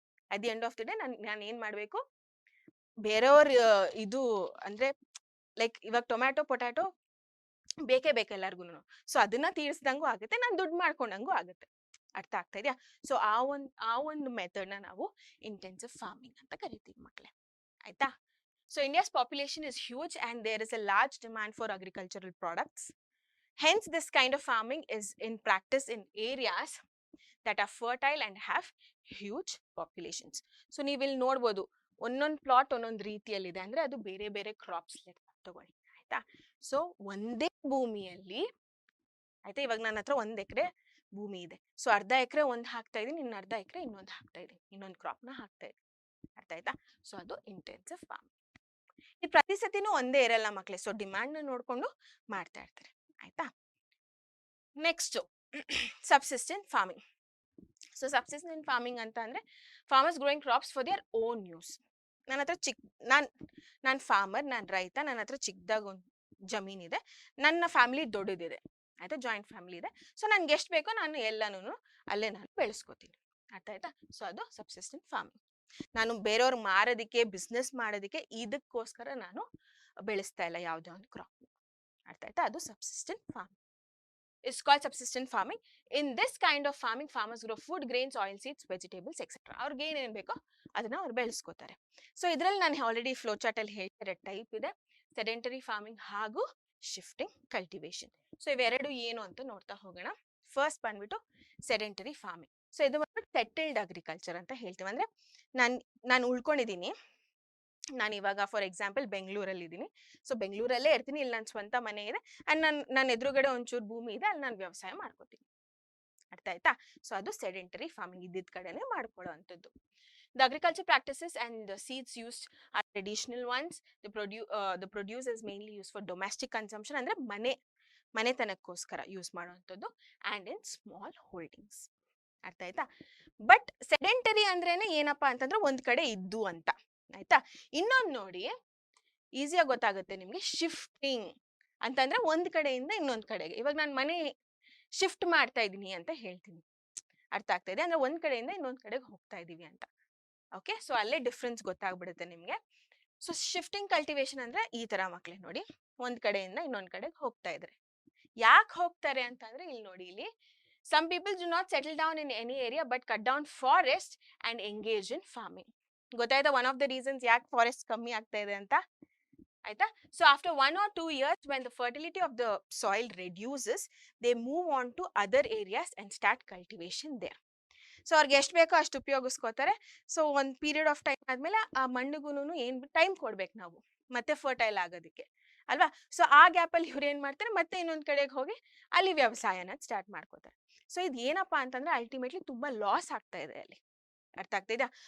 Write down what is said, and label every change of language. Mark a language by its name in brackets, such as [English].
[English] at the end of the day [Kannada] ನಾನು ಏನ್ ಮಾಡ್ಬೇಕು, ಬೇರೆಯವ್ರ ಇದು ಅಂದ್ರೆ ಲೈಕ್ ಇವಾಗ ಟೊಮ್ಯಾಟೊ ಪೊಟ್ಯಾಟೊ ಬೇಕೇ ಬೇಕು ಎಲ್ಲಾರ್ಗು. ಸೊ ಅದನ್ನ ತೀರಿಸ್ದಂಗೂ ಆಗುತ್ತೆ, ನಾನು ದುಡ್ಡು ಮಾಡ್ಕೊಂಡಂಗೂ ಆಗುತ್ತೆ, ಅರ್ಥ ಆಗ್ತಾ ಇದೆಯಾ? ಸೊ ಆ ಒಂದು ಮೆಥಡ್ ನ ನಾವು ಇಂಟೆನ್ಸಿವ್ ಫಾರ್ಮಿಂಗ್ ಅಂತ ಕರಿತೀವಿ ಮಕ್ಕಳೇ, ಆಯ್ತಾ? [English] So India's population is huge and there is a large demand for agricultural products. Hence, this kind of farming is in practice in areas that are fertile and have huge populations. [Kannada] So ನೀವು ಇಲ್ಲಿ ನೋಡ್ಬೋದು, ಒಂದೊಂದು plot ಒಂದೊಂದು ರೀತಿಯಲ್ಲಿದೆ, ಅಂದ್ರೆ ಅದು ಬೇರೆ ಬೇರೆ ಕ್ರಾಪ್ಸ್ ತಗೊಳ್ಳಿ, ಆಯ್ತಾ? ಸೊ ಒಂದೇ ಭೂಮಿಯಲ್ಲಿ, ಆಯ್ತಾ, ಇವಾಗ ನನ್ನ ಹತ್ರ 1 ಎಕರೆ ಭೂಮಿ ಇದೆ. ಸೊ ಅರ್ಧ ಎಕರೆ ಒಂದು ಹಾಕ್ತಾ ಇದೀನಿ, ಇನ್ನು ಅರ್ಧ ಎಕರೆ ಇನ್ನೊಂದು ಹಾಕ್ತಾ ಇದೀನಿ, ಇನ್ನೊಂದು ಕ್ರಾಪ್ ನ ಹಾಕ್ತಾ ಇದೀನಿ, ಅರ್ಥ ಆಯ್ತಾ? ಸೊ ಅದು ಇಂಟೆನ್ಸಿವ್ ಫಾರ್ಮಿಂಗ್. ಇದು ಪ್ರತಿ ಸತಿನೂ ಒಂದೇ ಇರಲ್ಲ ಮಕ್ಕಳೇ, ಸೊ ಡಿಮ್ಯಾಂಡ್ ನ ನೋಡ್ಕೊಂಡು ಮಾಡ್ತಾ ಇರ್ತಾರೆ, ಆಯ್ತಾ? [English] Next subsistent farming. So subsistent farming [Kannada] ಅಂತ ಅಂದ್ರೆ [English] Farmers growing crops for their own use. [Kannada] ನನ್ನ ಹತ್ರ ನಾನು ಫಾರ್ಮರ್, ನಾನು ರೈತ, ನನ್ನ ಹತ್ರ ಚಿಕ್ಕದಾಗ ಒಂದು ಜಮೀನಿದೆ, ನನ್ನ ಫ್ಯಾಮಿಲಿ ದೊಡ್ಡದಿದೆ, ಆಯ್ತಾ, ಜಾಯಿಂಟ್ ಫ್ಯಾಮಿಲಿ ಇದೆ. ಸೊ ನನ್ಗೆ ಎಷ್ಟು ಬೇಕೋ ನಾನು ಎಲ್ಲಾನು ಅಲ್ಲೇ ನಾನು ಬೆಳೆಸ್ಕೋತೀನಿ, ಅರ್ಥ ಆಯ್ತಾ? ಸೊ ಅದು ಸಬ್ಸಿಸ್ಟೆಂಟ್ ಫಾರ್ಮಿಂಗ್. ನಾನು ಬೇರೆಯವ್ರು ಮಾರೋದಕ್ಕೆ, ಬಿಸ್ನೆಸ್ ಮಾಡೋದಕ್ಕೆ, ಇದಕ್ಕೋಸ್ಕರ ನಾನು ಬೆಳೆಸ್ತಾ ಇಲ್ಲ ಯಾವುದೇ ಒಂದು ಕ್ರಾಪ್, ಅರ್ಥ ಆಯ್ತಾ? ಅದು ಸಬ್ಸಿಸ್ಟೆಂಟ್ farming. [English] It's called subsistence farming. In this kind of farming, farmers grow food, grains, oil seeds, vegetables, etc. [Kannada] ಅವ್ರಿಗೆ ಏನೇನು ಬೇಕೋ ಅದನ್ನ ಅವ್ರು ಬೆಳೆಸ್ಕೋತಾರೆ. ಸೊ ಇದ್ರಲ್ಲಿ ನಾನು ಆಲ್ರೆಡಿ ಫ್ಲೋ ಚಾರ್ಟ್ ಅಲ್ಲಿ ಹೇಳ್ತಿರೋ ಟೈಪ್ ಇದೆ, ಸೆಡೆಂಟರಿ ಫಾರ್ಮಿಂಗ್ ಹಾಗೂ ಶಿಫ್ಟಿಂಗ್ ಕಲ್ಟಿವೇಶನ್. ಸೊ ಇವೆರಡು ಏನು ಅಂತ ನೋಡ್ತಾ ಹೋಗೋಣ. ಫಸ್ಟ್ ಬಂದ್ಬಿಟ್ಟು ಸೆಡೆಂಟರಿ ಫಾರ್ಮಿಂಗ್. ಸೊ ಇದು ಬಂದ್ಬಿಟ್ಟು ಸೆಟಲ್ಡ್ ಅಗ್ರಿಕಲ್ಚರ್ ಅಂತ ಹೇಳ್ತೀವಿ. ಅಂದ್ರೆ ನಾನು ಉಳ್ಕೊಂಡಿದ್ದೀನಿ, ನಾನು ಇವಾಗ [English] for example [Kannada] ಬೆಂಗಳೂರಲ್ಲಿ ಇದ್ದೀನಿ. ಸೊ ಬೆಂಗಳೂರಲ್ಲೇ ಇರ್ತೀನಿ, ಇಲ್ಲಿ ನನ್ನ ಸ್ವಂತ ಮನೆ ಇದೆ ಅಂಡ್ ನನ್ನ ಎದುರುಗಡೆ ಒಂಚೂರು ಭೂಮಿ ಇದೆ, ಅಲ್ಲಿ ನಾನು ವ್ಯವಸಾಯ ಮಾಡ್ಕೋತೀನಿ, ಅರ್ಥ ಆಯ್ತಾ? ಸೊ ಅದು ಸೆಡೆಂಟರಿ ಫಾರ್ಮಿಂಗ್, ಇದ್ದಿದ್ದ ಕಡೆನೆ ಮಾಡ್ಕೊಳ್ಳೋ ಅಂಥದ್ದು. [English] The agriculture practices and the seeds used are traditional ones. The produce is mainly used for domestic consumption, [Kannada] ಅಂದ್ರೆ ಮನೆತನಕ್ಕೋಸ್ಕರ ಯೂಸ್ ಮಾಡುವಂಥದ್ದು, [English] and in small holdings, [Kannada] ಅರ್ಥ ಆಯ್ತಾ? ಬಟ್ ಸೆಡೆಂಟರಿ ಅಂದ್ರೇನೆ ಏನಪ್ಪಾ ಅಂತಂದ್ರೆ ಒಂದ್ ಕಡೆ ಇದ್ದು ಅಂತ, ಆಯ್ತಾ? ಇನ್ನೊಂದು ನೋಡಿ, ಈಸಿಯಾಗಿ ಗೊತ್ತಾಗುತ್ತೆ ನಿಮ್ಗೆ. ಶಿಫ್ಟಿಂಗ್ ಅಂತಂದ್ರೆ ಒಂದ್ ಕಡೆಯಿಂದ ಇನ್ನೊಂದ್ ಕಡೆಗೆ. ಇವಾಗ ನಾನು ಮನೆ ಶಿಫ್ಟ್ ಮಾಡ್ತಾ ಇದೀನಿ ಅಂತ ಹೇಳ್ತೀನಿ, ಅರ್ಥ ಆಗ್ತಾ ಇದೆ? ಅಂದ್ರೆ ಒಂದ್ ಕಡೆಯಿಂದ ಇನ್ನೊಂದ್ ಕಡೆಗೆ ಹೋಗ್ತಾ ಇದೀವಿ ಅಂತ. ಓಕೆ, ಸೊ ಅಲ್ಲೇ ಡಿಫ್ರೆನ್ಸ್ ಗೊತ್ತಾಗ್ಬಿಡುತ್ತೆ ನಿಮ್ಗೆ. ಸೊ ಶಿಫ್ಟಿಂಗ್ ಕಲ್ಟಿವೇಶನ್ ಅಂದ್ರೆ ಈ ತರ ಮಕ್ಳೇ ನೋಡಿ, ಒಂದ್ ಕಡೆಯಿಂದ ಇನ್ನೊಂದ್ ಕಡೆಗೆ ಹೋಗ್ತಾ ಇದ್ರೆ. ಯಾಕೆ ಹೋಗ್ತಾರೆ ಅಂತಂದ್ರೆ ಇಲ್ಲಿ ನೋಡಿ, ಇಲ್ಲಿ [English] some people do not settle down in any area but cut down forest and engage in farming. [Kannada] ಗೊತ್ತಾಯ್ತಾ [English] one of the reasons [Kannada] ಯಾಕೆ ಫಾರೆಸ್ಟ್ ಕಮ್ಮಿ ಆಗ್ತಾ ಇದೆ ಅಂತ ಆಯ್ತಾ. [English] So after 1 or 2 years when the fertility of the soil reduces, they move on to other areas and start cultivation there. [Kannada] So ಅವ್ರಿಗೆ ಎಷ್ಟು ಬೇಕೋ ಅಷ್ಟು ಉಪಯೋಗಿಸ್ಕೋತಾರೆ. ಸೊ ಒಂದು [English] period of time [Kannada] ಆದ್ಮೇಲೆ ಆ ಮಣ್ಣಿಗೂ ಏನ್ ಟೈಮ್ ಕೊಡ್ಬೇಕು ನಾವು ಮತ್ತೆ ಫರ್ಟೈಲ್ ಆಗೋದಕ್ಕೆ ಅಲ್ವಾ. ಸೊ ಆ ಗ್ಯಾಪ್ ಅಲ್ಲಿ ಇವ್ರು ಏನ್ ಮಾಡ್ತಾರೆ, ಮತ್ತೆ ಇನ್ನೊಂದ್ ಕಡೆಗೆ ಹೋಗಿ ಅಲ್ಲಿ ವ್ಯವಸಾಯನ ಸ್ಟಾರ್ಟ್ ಮಾಡ್ಕೋತಾರೆ. ಸೊ ಇದು ಏನಪ್ಪಾ ಅಂತಂದ್ರೆ ಅಲ್ಟಿಮೇಟ್ಲಿ ತುಂಬಾ ಲಾಸ್ ಆಗ್ತಾ ಇದೆ ಅಲ್ಲಿ. ಅರ್ಥ ಆಗ್ತಾ ಇದೆಯಾ?